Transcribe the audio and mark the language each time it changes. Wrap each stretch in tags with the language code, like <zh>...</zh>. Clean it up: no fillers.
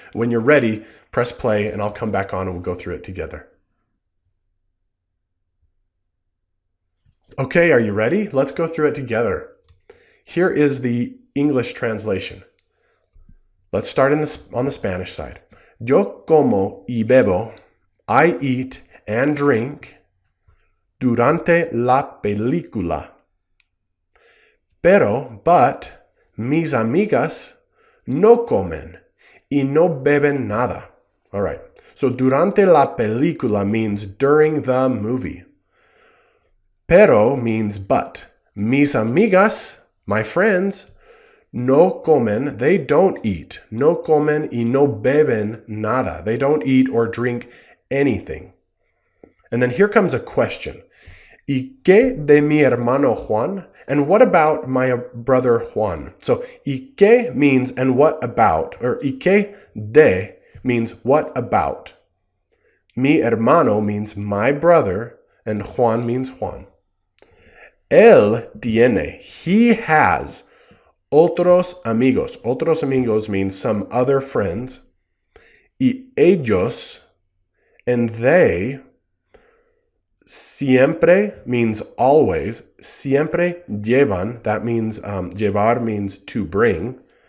<en>When you're ready, press play and I'll come back on and we'll go through it together. Okay, are you ready? Let's go through it together. Here is the English translation. Let's start on the Spanish side.</en> <es>Yo como y bebo,</es> <en>I eat and drink</en> <es>durante la película. But, mis amigas no comen y no beben nada.</es> <en>All right, so</en> <es>durante la película</es> <en>means during the movie. Pero means but.</en> <es>Mis amigas,</es> <en>my friends,</en> <es>no comen,</es> <en>they don't eat.</en> <es>No comen y no beben nada.</es> <en>They don't eat or drink anything. And then here comes a question.</en> <es>¿Y qué de mi hermano Juan?</es> <en>And what about my brother Juan? So,</en> <es>¿y qué</es> <en>means and what about? Or</en> <es>¿y qué de</es> <en>means what about?</en> <es>Mi hermano</es> <en>means my brother, and Juan means Juan.</en> <es>Él tiene,</es> <en>he has,</en> <es>otros amigos. Otros amigos</es> <en>means some other friends.</en> <es>Y ellos,</es> <en>and they, siempre means always.</en> <es>Siempre llevan,</es> <en>that means, llevar means to bring.</en>